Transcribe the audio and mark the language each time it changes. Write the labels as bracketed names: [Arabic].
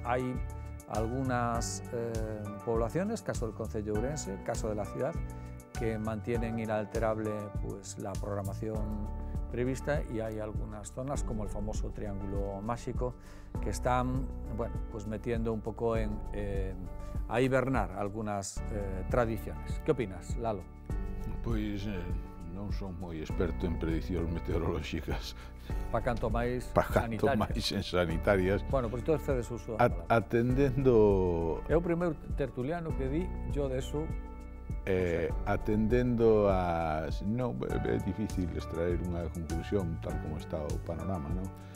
[Spanish] Hay algunas poblaciones, caso del Concello de Ourense, caso de la ciudad, que mantienen inalterable pues, la programación prevista, y hay algunas zonas como el famoso Triángulo Máxico que están bueno, pues metiendo un poco a hibernar algunas tradiciones. ¿Qué opinas, Lalo? [Galician] Pois non son moi experto en prediccións meteorolóxicas. Para canto máis en sanitarias. Bueno, pois pues cedes uso da palabra. Atendendo... É o primeiro tertuliano que di [Spanish] yo de eso. [Galician] Atendendo as... Non, é difícil extraer unha conclusión tal como está o panorama, non?